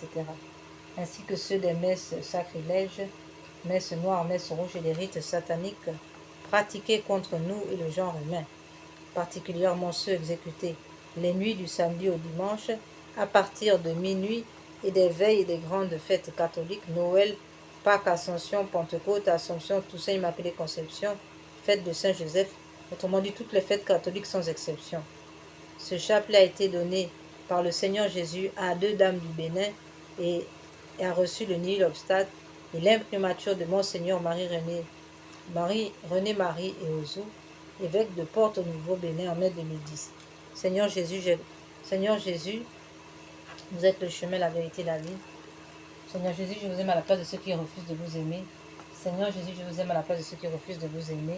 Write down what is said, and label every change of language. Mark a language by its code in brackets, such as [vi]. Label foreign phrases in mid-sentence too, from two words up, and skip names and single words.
[fr] Ainsi que ceux des messes sacrilèges, messes noires, messes rouges et des rites sataniques pratiqués contre nous et le genre humain, particulièrement ceux exécutés les nuits du samedi au dimanche à partir de minuit et des veilles et des grandes fêtes catholiques, Noël, Pâques, Ascension, Pentecôte, Assomption, Toussaint, Immaculée Conception, fête de Saint-Joseph, autrement dit toutes les fêtes catholiques sans exception. Ce chapelet a été donné par le Seigneur Jésus à 2 dames du Bénin et a reçu le [la] nihil obstate [fr] et l'imprimature de Monseigneur Marie-René Marie et Ozou, évêque de Porto Nouveau Bénin en mai 2010. Seigneur Jésus, vous êtes le chemin, la vérité, la vie. Seigneur Jésus, je vous aime à la place de ceux qui refusent de vous aimer. Seigneur Jésus, je vous aime à la place de ceux qui refusent de vous aimer.